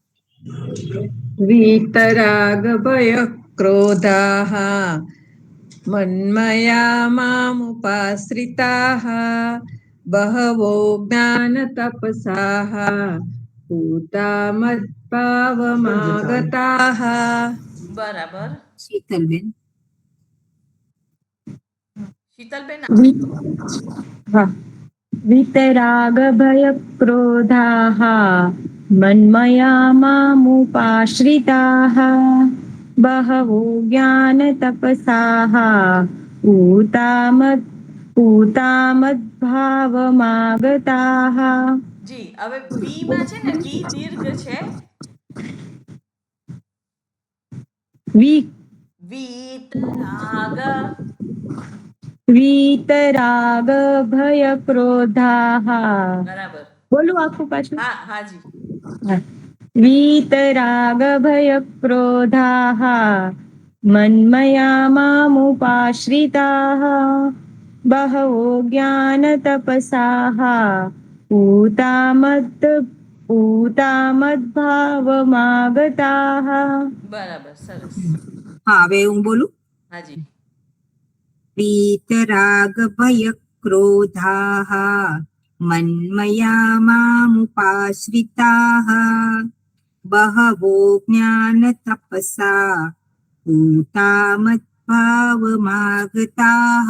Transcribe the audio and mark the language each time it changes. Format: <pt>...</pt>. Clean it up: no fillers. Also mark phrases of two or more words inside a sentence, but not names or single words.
<sa>વીતરાગ ભય ક્રોધાः મન્મયા મામુપાશ્રિતાः બહવો જ્ઞાન તપસાः પૂતા મદ્ભાવમાગતાः.</sa> <gu>બરાબર. શીતલબેન. શીતલબેન,</gu> <sa>वितरागभयक्रोधाः मन्मया मामुपाश्रिताः बहवो ज्ञानतपसाः पूतामद्भावमागताः.</sa> <gu>જી હવે વી માં છે ને, વી દીર્ઘ છે.</gu> <sa>વીતરાગ. वीतरागभयक्रोधाः.</sa> <gu>બરાબર. બોલું આખું પાછું? હા હાજી.</gu> <sa>वीतरागभयक्रोधाः मन्मया मामुपाश्रिताः बहवो ज्ञानतपसाः पूतामद्भावमागताः.</sa> <gu>બરાબર, સરસ. હા, હવે હું બોલું. હાજી.</gu> <sa>વીતરાગ ભય ક્રોધાः મન્મયા મામુપાશ્રિતાः બહવો જ્ઞાન તપસા પૂતામદ્ભાવમાગતાः.</sa>